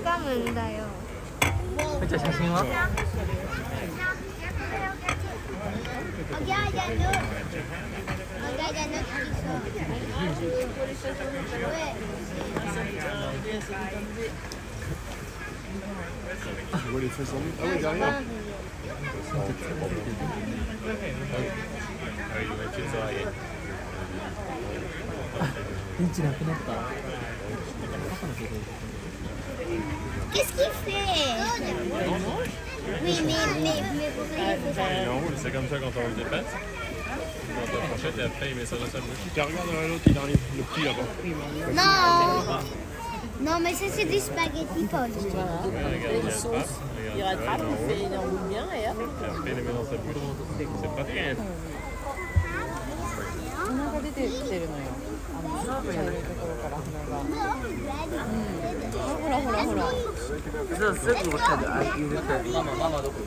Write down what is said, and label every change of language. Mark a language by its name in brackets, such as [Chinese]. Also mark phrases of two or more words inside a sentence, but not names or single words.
[Japanese] 分だよ。じゃあ写真は？ [French] Tu vois les fesses en nu. Ah oui, derrière. [Japanese] 電池なくなった。 [French] Qu'est-ce qu'il fait? Oui, mais pourquoi il fait ça? Il est en roule, c'est comme ça quand on roule des pâtes. Dans ta fourchette et après il met ça dans sa bouche. Tu regardes l'autre, il arrive, le petit là-bas. Non! Non, mais ça, c'est des spaghettis, Paul. Ouais, regarde, il y a la trappe, Il rattrape, il enroule bien et hop. et après il les met dans sa bouche. C'est pas très. [Japanese] 鼻が出てきてるのよ。茶色いところから鼻が。ほらほらほら。そうすぐ分かる。あ、言うて。ママどこ？